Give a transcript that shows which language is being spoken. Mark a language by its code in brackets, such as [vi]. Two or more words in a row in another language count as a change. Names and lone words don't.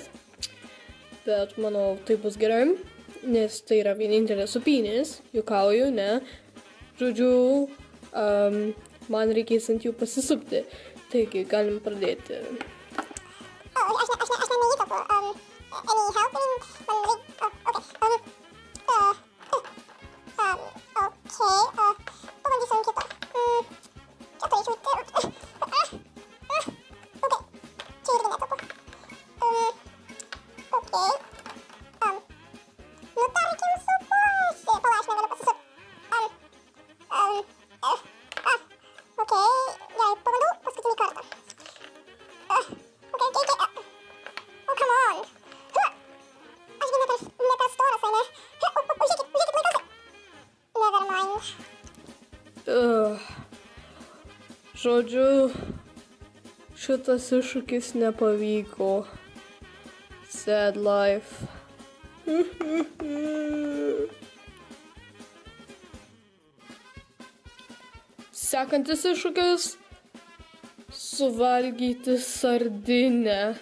[lt] Bet manau, tai bus gerai, nes tai yra vienintelės supinės, juokauju, ne. Žodžiu, man reikės ant jų pasisupti, taigi galim pradėti. Aš neįtapu. [en] Any help? [lt] Man reik... Pabandysiu ant kito. Čia turėčiau... Čia irgi netapu. Nu, tarkim, supuosi. Pala, aš negaliu pasisupt. Gerai, pabandau paskutinį kartą. [en] Oh, come on. [lt] Aš gi ne per storas, ane? Užžiūrėkit, laikausi. [en] Never mind. [lt] Žodžiu, šitas iššūkis nepavyko. [en] Sad life. [lt] Sekantis iššūkis – suvalgyti sardinę.